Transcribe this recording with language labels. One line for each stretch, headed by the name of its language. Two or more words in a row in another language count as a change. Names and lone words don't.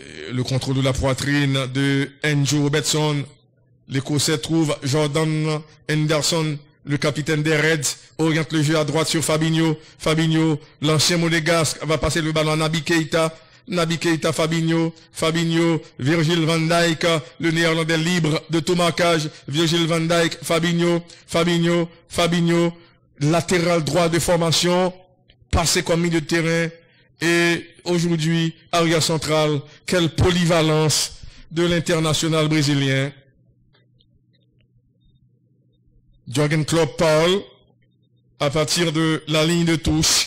French: Le contrôle de la poitrine de Andrew Robertson. L'Écossais trouve Jordan Henderson, le capitaine des Reds, oriente le jeu à droite sur Fabinho. Fabinho, l'ancien monégasque, va passer le ballon à Naby Keita. Naby Keita, Fabinho, Virgil van Dijk, le néerlandais libre de tout marquage. Virgil van Dijk, Fabinho, latéral droit de formation, passé comme milieu de terrain. Et aujourd'hui, arrière central, quelle polyvalence de l'international brésilien. Jürgen Klopp parle à partir de la ligne de touche.